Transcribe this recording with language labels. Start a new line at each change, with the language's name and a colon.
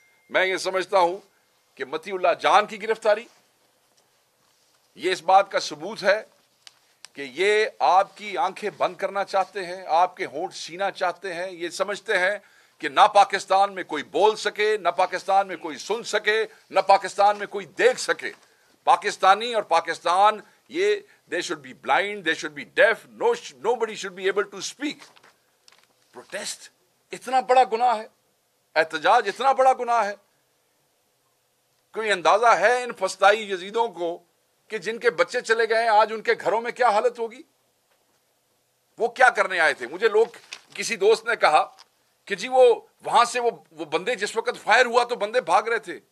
Urdu: میں یہ سمجھتا ہوں کہ متی اللہ جان کی گرفتاری یہ اس بات کا ثبوت ہے کہ یہ آپ کی آنکھیں بند کرنا چاہتے ہیں, آپ کے ہونٹ سینا چاہتے ہیں. یہ سمجھتے ہیں کہ نہ پاکستان میں کوئی بول سکے, نہ پاکستان میں کوئی سن سکے, نہ پاکستان میں کوئی دیکھ سکے. پاکستانی اور پاکستان, یہ
English: they should be blind, they should be deaf, nobody should be able to speak.
Urdu: Protest اتنا بڑا گناہ ہے, احتجاج اتنا بڑا گناہ ہے. کوئی اندازہ ہے ان فسطائی یزیدوں کو کہ جن کے بچے چلے گئے آج ان کے گھروں میں کیا حالت ہوگی؟ وہ کیا کرنے آئے تھے؟ مجھے لوگ, کسی دوست نے کہا کہ جی وہ وہاں سے وہ بندے جس وقت فائر ہوا تو بندے بھاگ رہے تھے.